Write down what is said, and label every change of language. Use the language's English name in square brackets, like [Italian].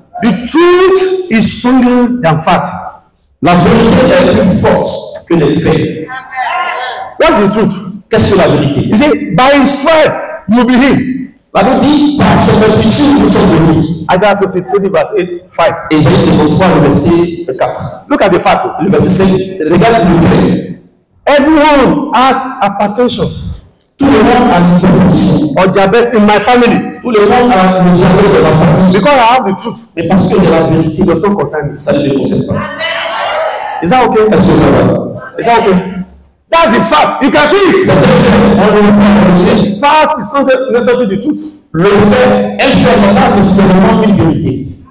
[English] The truth is stronger than fact. [French] La vérité est plus forte que les faits. [English] What's the truth? [French] Qu'est-ce que la vérité? [English] He said, by his stripe you'll be healed. [French] La Bible dit, par ses meurtrissures, nous sommes guéris. [English] Isaiah 53 verse 8, 5. [French] Ésaïe 53, le verset 4. [English] Look at the fact. [French] Le verset 5, regarde le fait. [English] Everyone has hypertension [French] Tout le monde a une hypertension. [English] or diabetes in my family. [French] Tout le monde a le diabète de la famille. [English] Because I have the truth. [French] Mais parce que de la vérité, [English] It does not concern me. [French] ça ne les concerne pas. [English] Is that okay? [French] Est-ce que ça va? [English] Is that okay? That's the fact. You can see it. [French] C'est un fait. On le fait. On le sait. [English] Fact is not necessarily the truth. [French] Le fait, un fait n'est pas nécessairement une vérité.